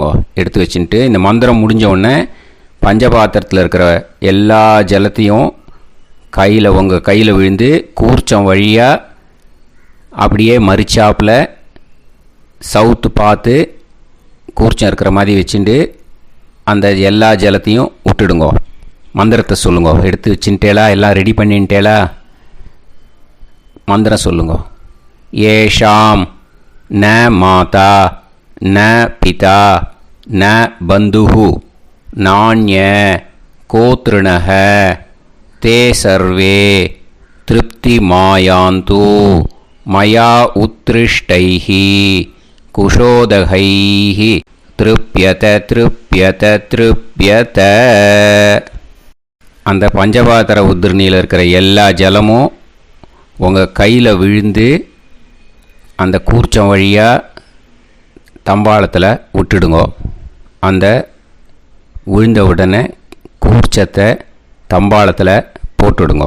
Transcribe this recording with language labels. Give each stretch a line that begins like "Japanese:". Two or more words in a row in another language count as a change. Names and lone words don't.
Tamil: எடுத்து வச்சுட்டு இந்த மந்திரம் முடிஞ்ச உடனே பஞ்சபாத்திரத்தில் இருக்கிற எல்லா ஜலத்தையும் உங்கள் கையில் விழுந்து கூர்ச்சம் வழியாக அப்படியே மரிச்சாப்பில் சவுத்து பார்த்து கூர்ச்சம் இருக்கிற மாதிரி வச்சுட்டு அந்த எல்லா ஜலத்தையும் விட்டுடுங்க. மந்திரத்தை சொல்லுங்க. எடுத்து வச்சுட்டேலா? எல்லாம் ரெடி பண்ணிட்டேலா? மந்திரம் சொல்லுங்க.
Sanskrit: एषां न माता न पिता न बन्धुः नान्य कोतृणः ते सर्वे तृप्तिमायान्तु मया उत्कृष्टैः कुशोदकैः तृप्यत तृप्यत तृप्यत.
Tamil: அந்த பஞ்சபாத்திர உதிரணியில் இருக்கிற எல்லா ஜலமும் உங்கள் கையில் விழுந்து அந்த கூர்ச்சம் வழியாக தம்பாளத்தில் விட்டுடுங்கோ. அந்த விழுந்த உடனே கூர்ச்சத்தை தம்பாளத்தில் போட்டுடுங்கோ.